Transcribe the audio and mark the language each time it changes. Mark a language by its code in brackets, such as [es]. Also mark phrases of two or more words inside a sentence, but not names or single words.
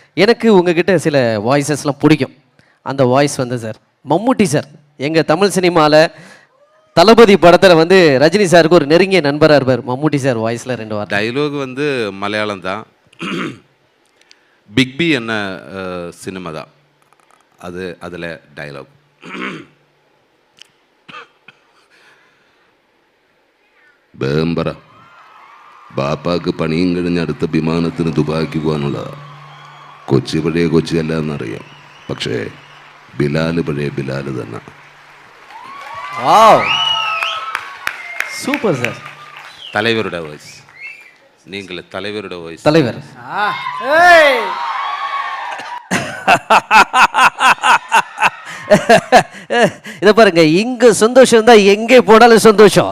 [ta] எனக்கு உங்ககிட்ட சில வாய்ஸஸ்லாம் பிடிக்கும். அந்த வாய்ஸ் வந்து சார் மம்முட்டி சார் எங்கள் தமிழ் சினிமாவில் தளபதி படத்தில் வந்து ரஜினி சாருக்கு ஒரு நெருங்கிய நண்பராக இருப்பார். மம்முட்டி சார் வாய்ஸில் 2 வார்த்தை. டைலாக் வந்து மலையாளம் தான். பிக் பி என்ன சினிமா தான் அது. அதில் டைலாக் [ml] ബേംബറ ബാപ്പാക്ക് പണിയും കഴിഞ്ഞ് അടുത്ത വിമാനത്തിന് ദുബായ്ക്ക് പോകാനുള്ളതാ. കൊച്ചി പഴയ കൊച്ചിയല്ല എന്നറിയാം, പക്ഷേ ബിലാല് പഴയ ബിലാല് തന്നെ. [ta] சூப்பர் சார். தலைவரோட வாய்ஸ். நீங்கள் தலைவரோட வாய்ஸ். தலைவர் இதை பாருங்க, இங்க சந்தோஷம் தான் எங்கே போனாலும் சந்தோஷம்.